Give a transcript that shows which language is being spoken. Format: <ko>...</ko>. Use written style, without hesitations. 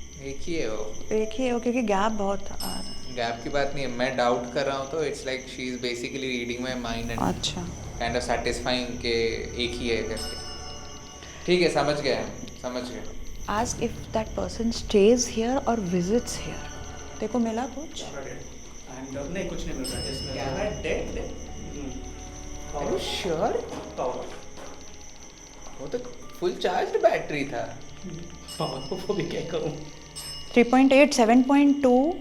<hi>एक ही है वो. एक ही है क्योंकि गैप बहुत आ रहा है. गैप की बात नहीं है, मैं डाउट कर रहा हूँ तो</hi> <en>it's like she is basically reading my mind and</en> <hi>अच्छा. काइंड ऑफ सेटिस्फाइंग के एक ही है करके. ठीक है, समझ गए हम, समझ गए.</hi> <en>Ask if that person stays here or visits here.</en> <hi>देखो मिला कुछ? नहीं, कुछ नहीं मिल रहा है इसमें.</hi> <en>Camera dead. Are you sure?</en> <hi>वो तो फुल चार्ज बैटरी था. पावर को भी क्या करूं. 3.8, 7.2.</hi>